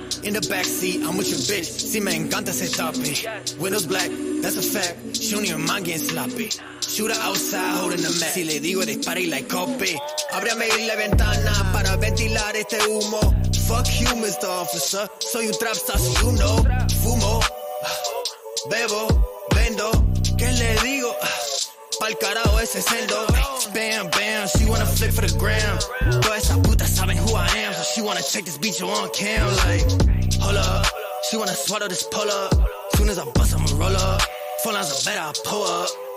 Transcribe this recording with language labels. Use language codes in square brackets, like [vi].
[en] In the backseat, I'm with your bitch, [es] si me encanta ese [en] topic. Windows black, that's a fact, she don't even mind getting sloppy. Shooter outside, holding the mat, [es] si le digo dispara y [en] like copy. [es] Ábrame la ventana para ventilar este humo. [en] Fuck you, Mr. Officer, [es] soy un [en] trap star, si you know. [es] Fumo, bebo, vendo, ¿qué le digo? Pa'l carajo ese celdo. [en] Bam, bam, she wanna flick for the gram. [es] Toda esa puta saben [en] who I am, so she wanna check this beat on cam. Like, hold up, she wanna swallow this pull up. Soon as I bust, I'ma roll up. Four lines are better, I pull up.